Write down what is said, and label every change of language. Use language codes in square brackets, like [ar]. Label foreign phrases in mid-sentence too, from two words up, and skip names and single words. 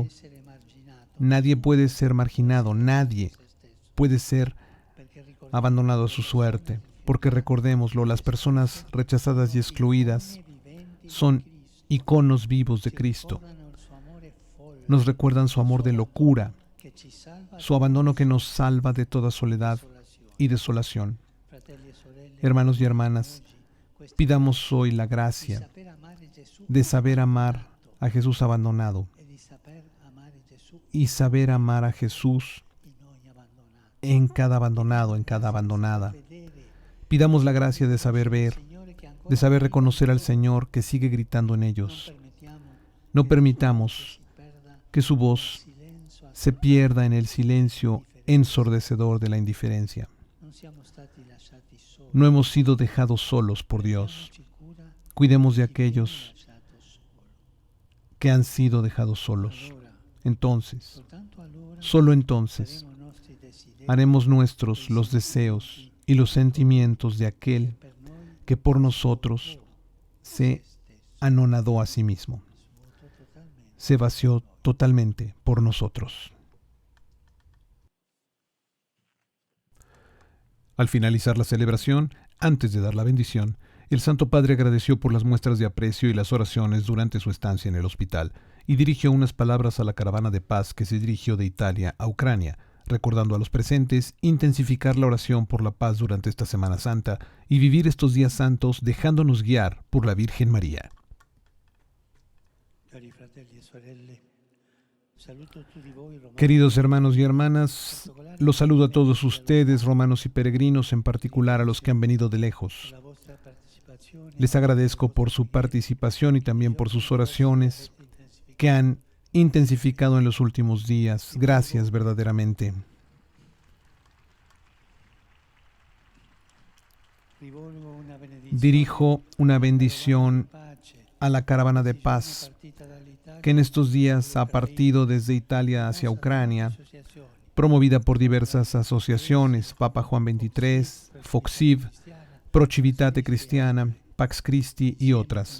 [it] essere emarginato, [es] nadie puede ser marginado, nadie [it] se stesso, [es] puede ser [it] perché ricordiamo [es] abandonado a su suerte. Porque recordémoslo, las personas rechazadas y excluidas [it] icone viventi di [es] son Cristo, iconos vivos de [it] ci Cristo. ricordano il suo amore folle, [es] Nos recuerdan su amor de locura, [it] che ci salva [es] su abandono que nos salva de toda soledad [it] desolazione. [es] y desolación. [it] Fratelli e sorelle, [es] Hermanos y hermanas, [it] oggi questa [es] pidamos hoy la [it] di [es] gracia [it] saper amare Gesù [es] de saber amar [it] abbandonato [es] a Jesús abandonado [it] e di saper amare Gesù [es] y saber amar a Jesús [it] in ogni abbandonato. [es] en cada abandonado, en cada abandonada. [it] Vedere [es] Pidamos la gracia de saber ver, [it] Signore che ancora [es] de saber [it] grida [es] reconocer al [it] loro. [es] Señor que sigue gritando en [it] Non [es] ellos. [it] permettiamo [es] No [it] che [es] permitamos [it] si perda [es] que su [it] nel [es] voz [it] silenzio [es] se pierda en el silencio ensordecedor de la indiferencia. [it] Non siamo stati lasciati soli. [es] No hemos sido dejados solos por Dios. [it] Prendiamoci cura [es] Cuidemos de [it] di chi viene [es] aquellos [it] lasciato solo. [es] que han sido dejados solos. [it] Allora, [es] Entonces, [it] soltanto allora [es] solo entonces, [it] faremo i nostri desideri [es] haremos nuestros los deseos y los sentimientos de aquel [it] per noi [es] que por nosotros se [it] stesso, [es] anonadó a sí mismo, [it] svuoto totalmente. [es] se vació totalmente por nosotros. Al finalizar la celebración, antes de dar la bendición, el Santo Padre agradeció por las muestras de aprecio y las oraciones durante su estancia en el hospital y dirigió unas palabras a la caravana de paz que se dirigió de Italia a Ucrania, recordando a los presentes intensificar la oración por la paz durante esta Semana Santa y vivir estos días santos dejándonos guiar por la Virgen María. [it] Cari fratelli e sorelle, saluto tutti voi romani, [es] Queridos hermanos y hermanas, los saludo a todos ustedes, romanos y peregrinos, en particular a los que han venido de lejos. [it] la vostra partecipazione [es] Les agradezco por su participación y también por sus oraciones que han intensificado en los últimos días. Gracias verdaderamente. Dirijo una bendición a la caravana de paz que en estos días ha partido desde Italia hacia Ucrania, promovida por diversas asociaciones, Papa Juan XXIII, Foxiv, Pro Civitate Cristiana, Pax Christi y otras.